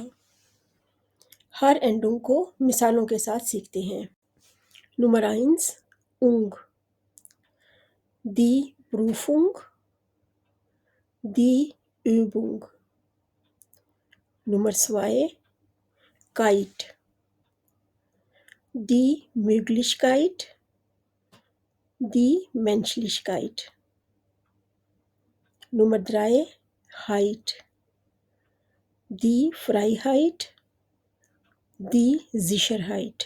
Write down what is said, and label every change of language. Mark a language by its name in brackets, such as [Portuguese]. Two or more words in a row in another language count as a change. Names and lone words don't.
[Urdu] ہر اینڈونگ کو مثالوں کے ساتھ سیکھتے ہیں. [German] Nummer 1 ung, die Prüfung, die übung। Nummer 2 keit, die Möglichkeit, die Menschlichkeit। Nummer 3 Heit, die Freiheit, die Sicherheit।